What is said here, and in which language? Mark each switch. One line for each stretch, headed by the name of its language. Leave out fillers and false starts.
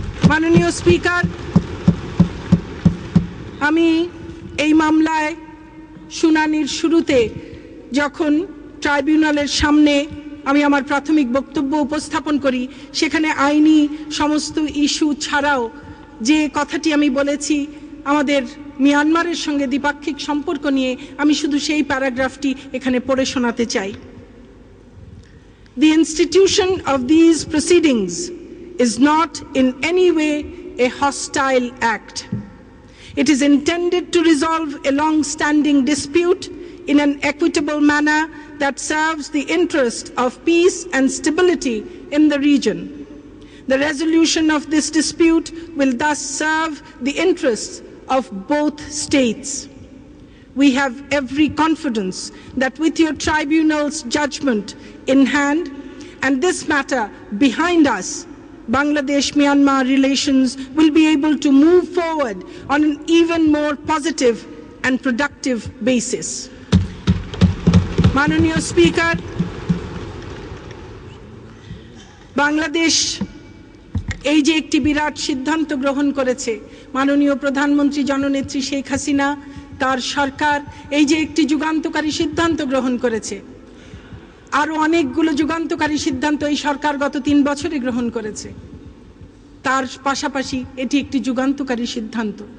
Bangla: মাননীয় স্পিকার, আমি এই মামলায় শুনানির শুরুতে যখন ট্রাইব্যুনালের সামনে আমি আমার প্রাথমিক বক্তব্য উপস্থাপন করি, সেখানে আইনি সমস্ত ইস্যু ছাড়াও যে কথাটি আমি বলেছি আমাদের মিয়ানমারের সঙ্গে দ্বিপাক্ষিক সম্পর্ক নিয়ে, আমি শুধু সেই প্যারাগ্রাফটি এখানে পড়ে শোনাতে চাই।
English: The institution of these proceedings is not in any way a hostile act. It is intended to resolve a long-standing dispute in an equitable manner that serves the interest of peace and stability in the region. The resolution of this dispute will thus serve the interests of both states. We have every confidence that with your tribunal's judgment in hand and this matter behind us, Bangladesh-Myanmar relations will be able to move forward on an even more positive and productive basis.
Bangla: Mananiya Speaker, Bangladesh এই যে একটি বিরাট সিদ্ধান্ত গ্রহণ করেছে, মাননীয় প্রধানমন্ত্রী জননেত্রী শেখ হাসিনা তার সরকার এই যে একটি যুগান্তকারী সিদ্ধান্ত গ্রহণ করেছে, আরো অনেকগুলো যুগান্তকারী সিদ্ধান্ত এই সরকার গত 3 বছরে গ্রহণ করেছে, তার পাশাপাশি এটি একটি যুগান্তকারী সিদ্ধান্ত।